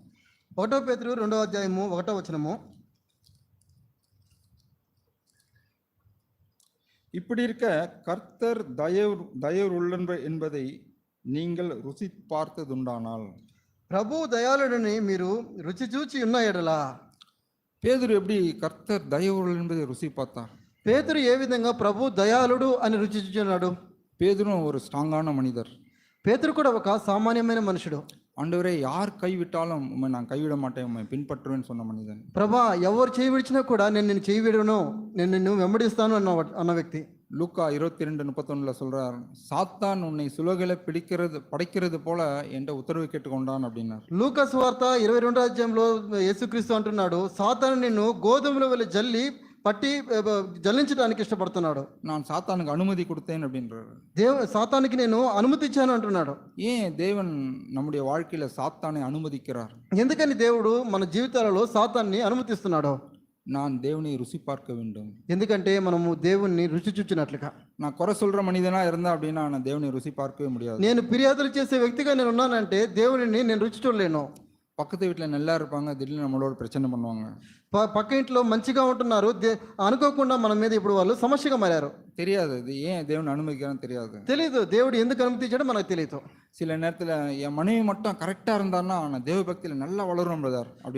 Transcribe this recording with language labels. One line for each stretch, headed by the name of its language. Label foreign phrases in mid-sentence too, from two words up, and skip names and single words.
Telugu: 1వ పేతురు 2వ అధ్యాయము 1వ వచనము.
Tamil: இப்படி இருக்க கர்த்தர் தயவுள்ளவர் என்பதை நீங்கள் ருசி பார்த்ததுண்டானால்
Telugu: ప్రభు దయాళుడని మీరు రుచి చూచి ఉన్న ఎడల
Tamil: పేతురు எப்படி கர்த்தர் தயவுள்ளவர் என்பதை ருசி பார்த்தார்?
Telugu: పేతురు ఏ విధంగా ప్రభు దయాళుడు అని రుచి చూచున్నాడు?
Tamil: பேதுரு ஒரு ஸ்ட்ராங்கான மனிதர்.
Telugu: పేతురు కూడా ఒక సామాన్యమైన మనుషుడు.
Tamil: ஆண்டவரே யார் கைவிட்டாலும் உம்மை நான் கைவிட மாட்டேன் உம்மை பின்பற்றுவேன்னு சொன்ன மனிதன்.
Telugu: ప్రభా ఎవరు చేయి విడిచినా కూడా నేను నిన్ను చేయి విడను, నేను నిన్ను వెంబడిస్తాను అన్న వ్యక్తి.
Tamil: லூக்கா 22:31 சொல்றார், சாத்தான் உன்னை சுலகில படைக்கிறது போல என்ற உத்தரவு கேட்டுக்கொண்டான் அப்படின்னார்.
Telugu: లూకా సువార్త 22వ అధ్యాయంలో యేసుక్రీస్తు అంటున్నాడు, సాతాను నిన్ను గోధుమల వలె పట్టి జల్లించడానికి ఇష్టపడుతున్నాడు.
Tamil: நான் சாத்தானுக்கு அனுமதி கொடுத்தேன் அப்படின்றாரு.
Telugu: సాతానికి నేను అనుమతి ఇచ్చాను అంటున్నాడు.
Tamil: ஏன் தேவன் நம்முடைய வாழ்க்கையில சாத்தானை அனுமதிக்கிறார்?
Telugu: ఎందుకని దేవుడు మన జీవితాలలో సాతాన్ని అనుమతిస్తున్నాడు?
Tamil: நான் தேவனை ருசி பார்க்க வேண்டும்.
Telugu: ఎందుకంటే మనము దేవుణ్ణి రుచి చూచినట్లుగా.
Tamil: நான் குறை சொல்ற மனிதனா இருந்தா அப்படின்னா நான் தேவனை ருசி பார்க்கவே முடியாது.
Telugu: నేను ఫిర్యాదులు చేసే వ్యక్తిగా నేను ఉన్నానంటే దేవుడిని నేను రుచి చూడలేను.
Tamil: பக்கத்து வீட்டில் நல்லா இருப்பாங்க, திடீர்னு நம்மளோட பிரச்சனை பண்ணுவாங்க.
Telugu: పక్క ఇంట్లో మంచిగా ఉంటున్నారు, అనుకోకుండా మన మీద ఇప్పుడు వాళ్ళు సమస్యగా మారారు.
Tamil: தெரியாது இது ஏன் தேவன் அனுமதிக்கிறான்னு
Telugu: తెలియదు దేవుడు ఎందుకు అనుమతించాడో మనకు తెలియదు.
Tamil: சில நேரத்தில் என் மனைவி மட்டும் கரெக்டாக இருந்தான்னா நான் தேவ பக்தியில் நல்லா வளரும் பிரதர் அப்படின்னு.